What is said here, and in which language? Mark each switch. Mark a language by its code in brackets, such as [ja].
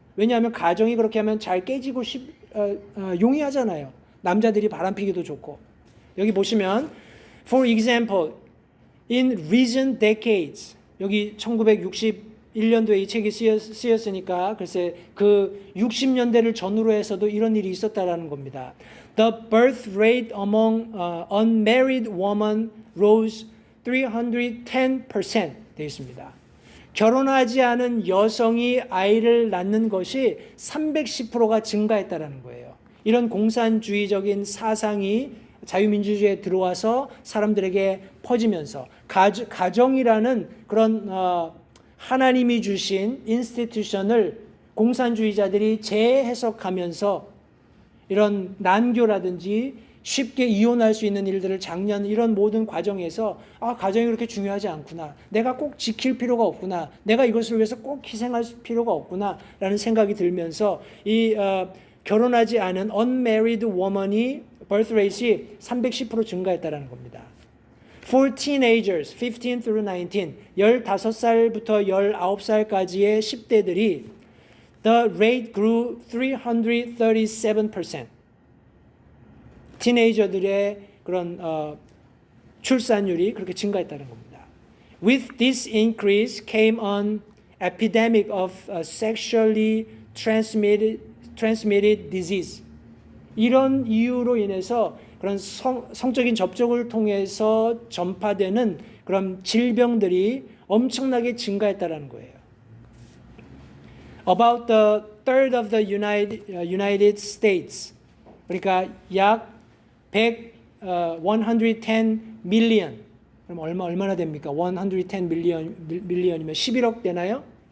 [ko] 왜냐하면 가정이 그렇게 하면 잘 깨지고 용이하잖아요. 남자들이 바람피기도 좋고. 여기 보시면 [en] for example, in recent decades, [ko] 여기 1961년도에 이 책이 쓰였으니까 글쎄 그 60년대를 전후로 해서도 이런 일이 있었다라는 겁니다. [en] The birth rate among unmarried women rose 310% [ko] 되어 있습니다. 결혼하지 않은 여성이 아이를 낳는 것이 310%가 증가했다라는 거예요. 이런 공산주의적인 사상이 자유민주주의에 들어와서 사람들에게 퍼지면서 가정이라는 그런 하나님이 주신 인스티튜션을 공산주의자들이 재해석하면서 이런 난교라든지 쉽게 이혼할 수 있는 일들을 장려하는 이런 모든 과정에서 가정이 그렇게 중요하지 않구나. 내가 꼭 지킬 필요가 없구나. 내가 이것을 위해서 꼭 희생할 필요가 없구나 라는 생각이 들면서 이 결혼하지 않은 [en] unmarried woman [ko] 이 birth rate이 310% 증가했다는 겁니다. [en] For teenagers, 15 through 19, [ko] 15살부터 19살까지의 10대들이 [en] the rate grew 337%. [ko] 티네이저들의 그런 출산율이 그렇게 증가했다는 겁니다. [en] With this increase came an epidemic of sexually transmitted disease. [ko] 이런 이유로 인해서 그런 성적인 접촉을 통해서 전파되는 그런 질병들이 엄청나게 증가했다는 거예요. [en] About the third of the United States, [ko] 그러니까 약 [en] 110 million. [ko] 그럼 얼마나 됩니까? 110 million이면 11억 되나요?